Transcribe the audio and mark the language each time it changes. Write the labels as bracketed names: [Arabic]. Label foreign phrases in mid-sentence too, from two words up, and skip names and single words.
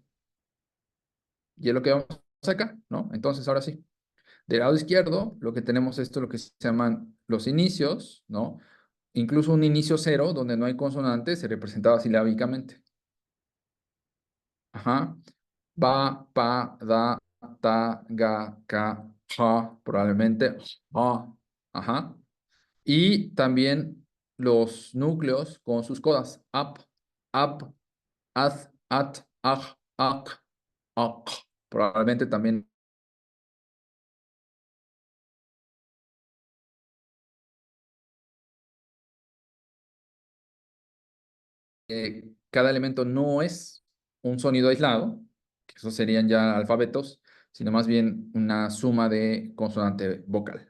[Spanish] Y es lo que vamos acá, ¿no? Entonces, ahora sí. Del lado izquierdo, lo que tenemos esto, lo que se llaman los inicios, ¿no? Incluso un inicio cero, donde no hay consonante, se representaba silábicamente. Ajá. Ba, pa, da, ta, ga, ka, ja, probablemente. Ja. Ajá. Y también los núcleos con sus codas. Ap, at, aj, ak, ak. Probablemente también cada elemento no es un sonido aislado, que esos serían ya alfabetos, sino más bien una suma de consonante vocal.